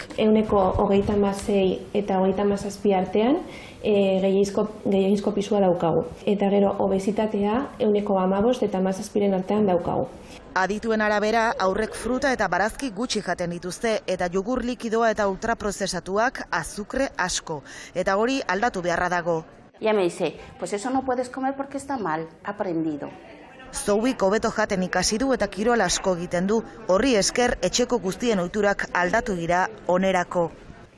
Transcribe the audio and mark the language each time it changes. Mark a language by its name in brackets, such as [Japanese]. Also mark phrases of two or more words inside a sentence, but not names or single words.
[Basque] 36 eta 37 artean gehiegizko pisua daukagu. Eta gero obesitatea 15 eta 17 artean daukagu. Adituen arabera, aurrek fruta eta barazki gutxi jaten dituzte eta jogur likidoa eta ultraprozesatuak azukre asko. Eta hori aldatu beharra dago. [Spanish] Ya me dice, pues eso no puedes comer porque está mal, aprendido. [Basque] Zobik hobeto jaten ikasi du eta kirol asko egiten du. Horri esker etxeko guztien ohiturak aldatu dira onerako.